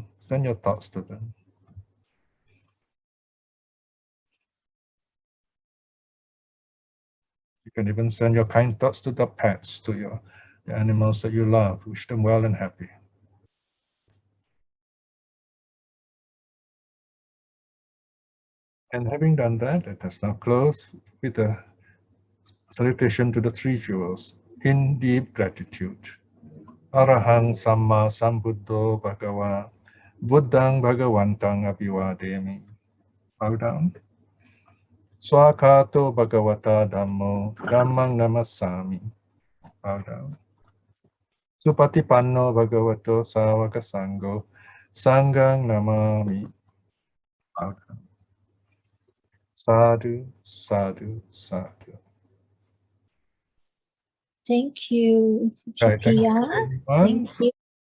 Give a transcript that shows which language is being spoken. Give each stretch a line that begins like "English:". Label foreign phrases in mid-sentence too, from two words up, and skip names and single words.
English: Send your thoughts to them. You can even send your kind thoughts to the pets, to the animals that you love. Wish them well and happy. And having done that, let us now close with a salutation to the three jewels in deep gratitude.
Pali: Arahang sammā sambuddho bhagava buddhang bhagavantang abhivademi.
English: Bow down.
Pali: Swakato bhagavata dhammo dhammang namassami.
English: Bow down.
Pali: Supatipanno bhagavato sāvaka sangho sanghang namami.
English: Bow down.
Pali: Sadhu, sadhu, sadhu.
English: Thank you, Right, Piya. thank you. Thank you.